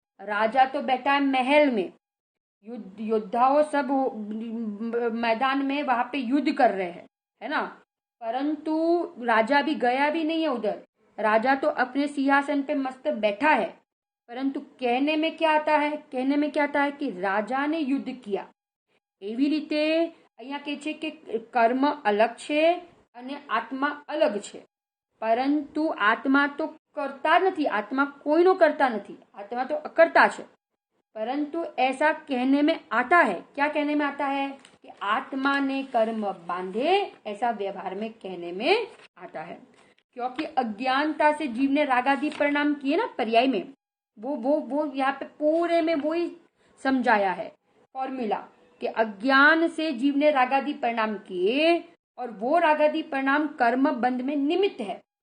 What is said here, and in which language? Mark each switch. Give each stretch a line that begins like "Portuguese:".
Hindi: राजा तो बैठा है महल में, योद्धाओं सब मैदान में वहां पे युद्ध कर रहे हैं, है ना, परंतु राजा भी गया भी नहीं है उधर। राजा तो अपने सिंहासन पे मस्त बैठा है, परंतु कहने में क्या आता है? कहने में क्या आता है कि राजा ने युद्ध किया।
Gujarati: એવી રીતે અહીંયા કહે છે કે કર્મ અલગ છે અને આત્મા અલગ છે, પરંતુ આત્મા તો કરતા નથી, આત્મા કોઈનો કરતા નથી,
Hindi: आत्मा तो अकर्ता है। परंतु ऐसा कहने में आता है, क्या कहने में आता है? कि आत्मा ने कर्म बांधे, ऐसा व्यवहार में कहने में आता है। क्योंकि अज्ञानता से जीव ने रागादि परिणाम किए ना पर्याय में, वो यहाँ पे पूरे में वो ही समझाया है फॉर्मूला, कि अज्ञान से जीव ने रागादि परिणाम किए, और वो रागादि परिणाम कर्म बंध में निमित्त है।